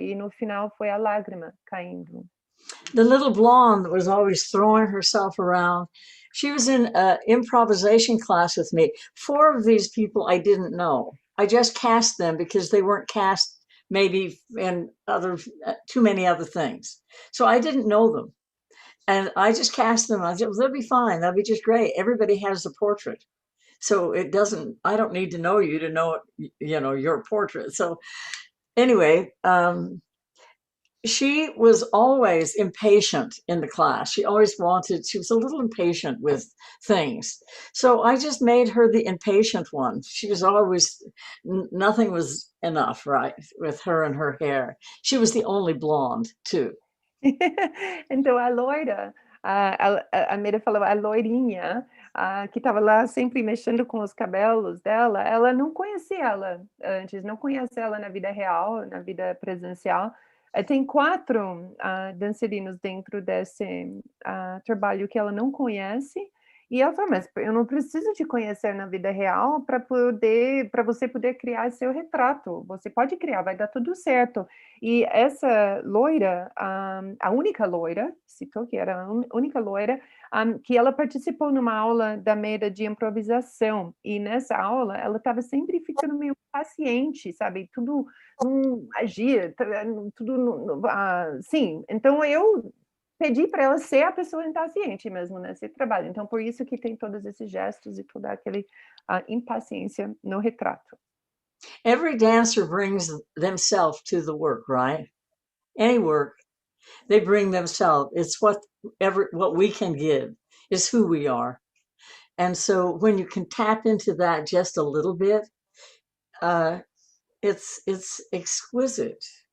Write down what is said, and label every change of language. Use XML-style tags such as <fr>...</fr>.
<pt>E no final foi a lágrima caindo.</pt> <en>The little blonde was always throwing herself around. She was in an improvisation class with me. 4 of these people I didn't know. I just cast them because they weren't cast maybe in too many other things. So I didn't know them. And I just cast them. I said, well, they'll be fine. That'll be just great. Everybody has a portrait. So I don't need to know you to know, your portrait. So anyway, she was always impatient in the class. She was a little impatient with things. So I just made her the impatient one. She was always, nothing was enough, right, with her and her hair. She was the only blonde, too.</en> <pt>Então, a loira, a Maida falou, a loirinha, que estava lá sempre mexendo com os cabelos dela, ela não conhecia ela antes, não conhece ela na vida real, na vida presencial. Tem 4 dançarinos dentro desse trabalho que ela não conhece, E ela falou, mas eu não preciso te conhecer na vida real para você poder criar seu retrato. Você pode criar, vai dar tudo certo. E essa loira, a única loira, citou que era a única loira, que ela participou numa aula da Maida de improvisação. E nessa aula, ela estava sempre ficando meio paciente, sabe? Tudo não agia, tudo... sim, então eu pedi para ela ser a pessoa impaciente mesmo nesse trabalho. Então, por isso que tem todos esses gestos e toda aquele impaciência no retrato.</pt> <en>Every dancer brings themselves to the work, right? Any work, they bring themselves. It's what we can give. It's who we are. And so when you can tap into that just a little bit, it's exquisite.</en>